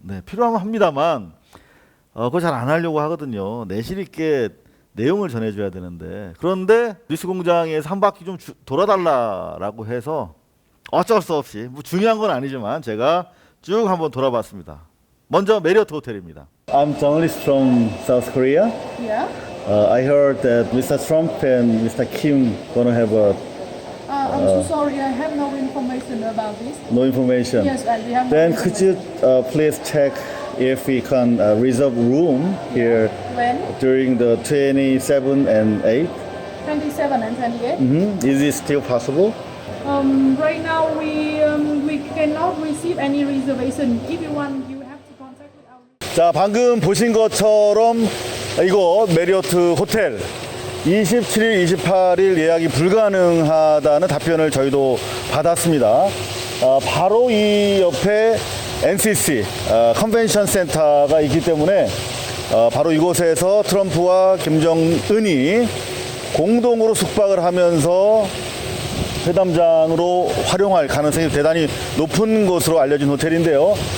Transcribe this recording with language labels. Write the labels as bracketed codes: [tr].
[ko] 네, 필요하면 합니다만 그거 잘 안 하려고 하거든요. 내실 있게 내용을 전해줘야 되는데 그런데 뉴스공장에서 한 바퀴 좀 돌아달라라고 해서 어쩔 수 없이 뭐 중요한 건 아니지만 제가 쭉 한번 돌아봤습니다. 먼저 메리어트 호텔입니다. [en] I'm journalist from South Korea. Yeah. I heard that Mr. Trump and Mr. Kim gonna have a I'm so sorry, I have no information about this. no information. Yes, and we have. Then no could you please check if we can reserve room here When? during the 27 and 8? 27 and 28. Is it still possible? Right now we cannot receive any reservation. If you want, you have to contact with our. [ko] 자, 방금 보신 것처럼 이거 메리어트 호텔 27일, 28일 예약이 불가능하다는 답변을 저희도 받았습니다. 바로 이 옆에 NCC 컨벤션 센터가 있기 때문에 바로 이곳에서 트럼프와 김정은이 공동으로 숙박을 하면서 회담장으로 활용할 가능성이 대단히 높은 것으로 알려진 호텔인데요.